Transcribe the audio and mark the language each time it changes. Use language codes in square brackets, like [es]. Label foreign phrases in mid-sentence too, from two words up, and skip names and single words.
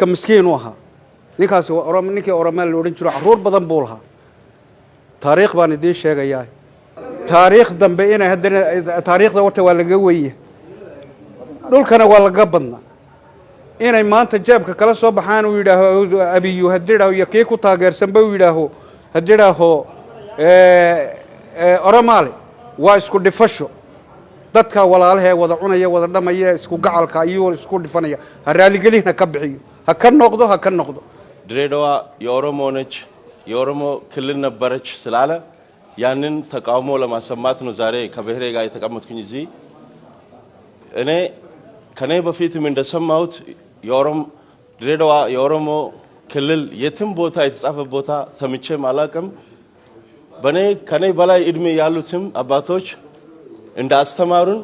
[so] miskiin u ahaa ninkaas waa Oromo ninkii Oromo la oran jiray caruur badan buu lahaa taariikh baan idin sheegayaa taariikh dambe inay hadana taariikhda warta waa laga weeyay dhulkana waa laga badnaa inay maanta jeebka kala soo baxaan uu yiraahdo abiyu hadeeraho iyo kii ku taageersan baa uu yiraahdo hadeeraho Oromaali waa isku dhifasho dadka walaalaha wada cunaya wada dhamaya isku gacalka iyo isku dhifanaya raali gelina ka bixiyo ha ka noqdo [am] ድሬዳዋ የኦሮሞ ነች የኦሮሞ ክልል ነበረች ስላለ ያንን ተቃውሞ ለማሰማት ነው ዛሬ ከብሔሬ ጋር የተቀመጥኩኝ እዚህ እኔ ከኔ በፊትም እንደሰማሁት ድሬዳዋ የኦሮሞ ክልል የትም ቦታ የተጻፈ ቦታ ሰምቼም አላቅም ከኔ በላይ እድሜ ያሉትም አባቶች እንዳስተማሩን